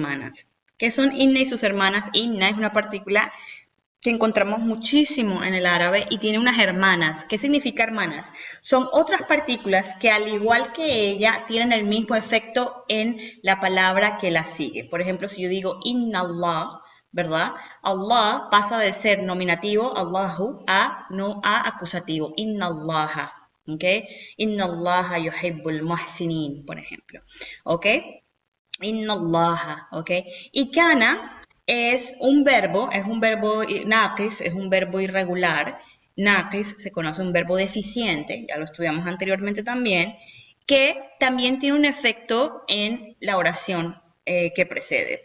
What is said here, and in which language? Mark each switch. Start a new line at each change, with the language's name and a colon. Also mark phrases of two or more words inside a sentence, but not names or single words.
Spanish: ¿Qué son inna y sus hermanas? Inna es una partícula que encontramos muchísimo en el árabe y tiene unas hermanas. ¿Qué significa hermanas? Son otras partículas que al igual que ella tienen el mismo efecto en la palabra que la sigue. Por ejemplo, si yo digo
Arabic: إن الله,
Spanish: ¿verdad? Allah pasa de ser nominativo, Allahu, a acusativo,
Arabic: إن الله.
Spanish: ¿Ok?
Arabic: إن الله يحب المحسنين,
Spanish: por ejemplo. ¿Ok?
Arabic: إن الله. ¿Ok?
Spanish: Y kana es un verbo naqis, es un verbo irregular. Naqis se conoce un verbo deficiente, ya lo estudiamos anteriormente también, que también tiene un efecto en la oración que precede.